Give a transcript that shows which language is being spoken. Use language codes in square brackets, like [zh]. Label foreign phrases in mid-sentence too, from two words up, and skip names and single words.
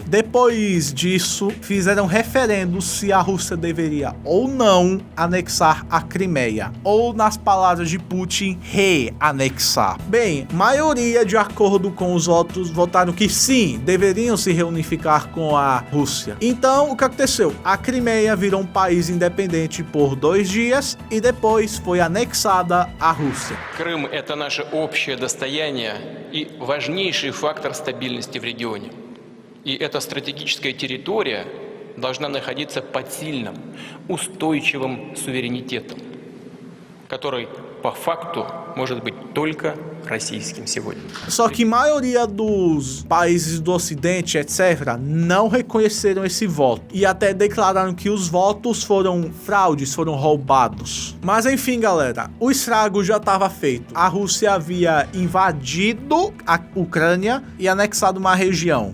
[pt] Depois disso, fizeram referendo se a Rússia deveria ou não anexar a Crimeia, ou nas palavras de Putin, reanexar. Bem, maioria, de acordo com os votos, votaram que sim, deveriam se reunificar com a Rússia. Então, o que aconteceu? A Crimeia virou um país independente por 2 dias e depois foi anexada à Rússia. [ru] Крым – это наше общее достояние и важнейший фактор стабильности в регионе. И эта стратегическая территория должна находиться под сильным, устойчивым суверенитетом, который по факту может быть только российским сегодня. [pt] Só que a maioria dos países do Ocidente, etc., não reconheceram esse voto e até declararam que os votos foram fraudes, foram roubados. Mas enfim, galera, o estrago já estava feito. A Rússia havia invadido a Ucrânia e anexado uma região.